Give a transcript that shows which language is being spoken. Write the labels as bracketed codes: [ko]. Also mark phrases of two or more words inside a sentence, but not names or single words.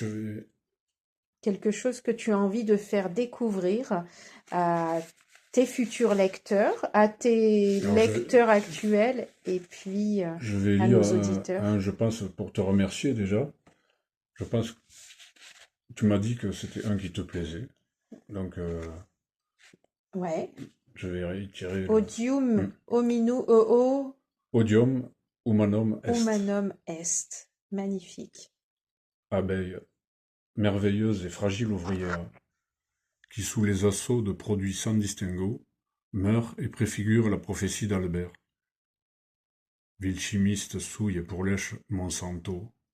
[fr] quelque chose que tu as envie de faire découvrir à tes futurs lecteurs, à tes alors lecteurs actuels et puis je vais à lire nos auditeurs. je pense, pour te remercier déjà. Je pense que tu m'as dit que c'était un qui te plaisait. Donc, Ouais. je vais réitérer [la] Odium Hmm. hominum Odium humanum est. humanum est. Magnifique. [fr] Abeille, merveilleuse et fragile ouvrière, qui sous les assauts de produits sans distinguo, meurt et préfigure la prophétie d'Albert. Ville chimiste souille pour lèche Monsanto.